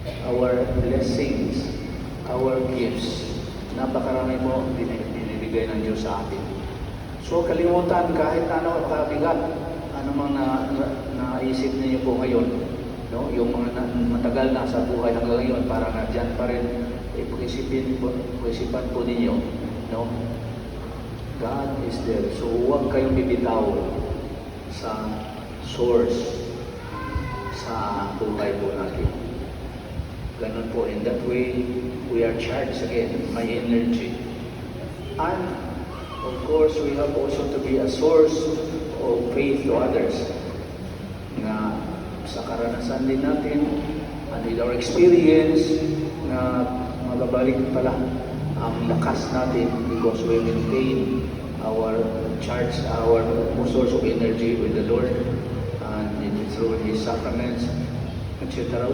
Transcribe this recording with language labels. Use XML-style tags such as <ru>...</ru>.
<en>Our blessings, our gifts.</en> <tl>Napakarami po binibigay ng Diyos sa atin. So kalimutan kahit ano kabigat, ano mang naisip niyo po ngayon, no? Yung mga matagal na sa buhay hanggang ngayon, para nandiyan pa rin, pag-isipan po ninyo, no?</tl> <en>God is there.</en> <tl>So huwag kayong bibitaw sa source sa buhay po natin. Ganun po,</tl> <en>in that way, we are charged again,</en> <tl>may energy.</tl> <en>And, of course, we have also to be a source of faith to others.</en> <tl>Na sa karanasan din natin,</tl> <en>and with our experience,</en> <tl>na magabalik pala ang lakas natin</tl> <en>because we maintain our charge, our source of energy with the Lord, and through His sacraments, etc.</en>